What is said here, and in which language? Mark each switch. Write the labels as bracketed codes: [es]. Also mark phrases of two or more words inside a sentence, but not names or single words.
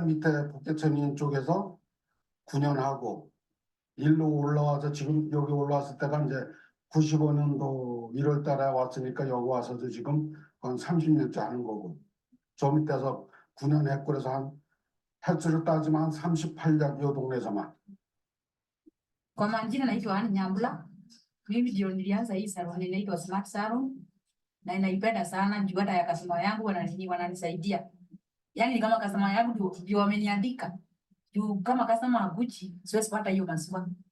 [ko] 밑에 북대천인 쪽에서 9년 하고 일로 올라와서 지금 여기 올라왔을 때가 이제 95년도 1월 달에 왔으니까 여기 와서도 지금 한 30년째 하는 거고 저 밑에서 9년 했고 그래서 한 횟수로 따지면 한 38년 이 동네에서만. [sw] Kwa majina naitwa Anne Nyambula. Mimi ndio nilianza hii salon inaitwa Smart Salon na inaipenda sana juu hata ya customer yangu wananisaidia. Yaani ni kama customer yangu ndio wameniandika. Juu kama customer hakuji siwezi pata hiyo maziwa.